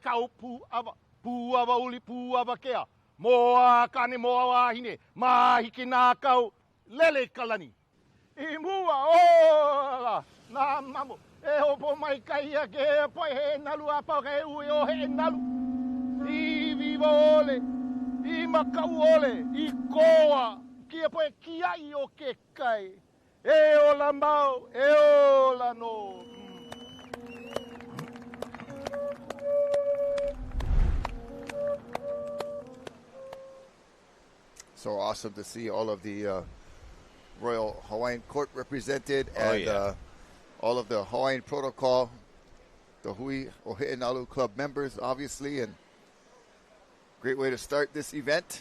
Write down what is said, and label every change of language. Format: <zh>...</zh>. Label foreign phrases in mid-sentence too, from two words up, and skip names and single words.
<haw>ka pu ava uli pu ava kea moa kane moa wahine mahiki nā kau lele kalani I mua o na mamo e hopo mai kai a ke pai he nalu apa ke ui o he nalu I viva ole I makau ole I koa kia poe kia I o ke kai. E o la mau, e o la no.</haw> <en>So awesome to see all of the Royal Hawaiian Court represented and all of the Hawaiian protocol, the Hui Ohe'enalu Club members, obviously, and great way to start this event.</en>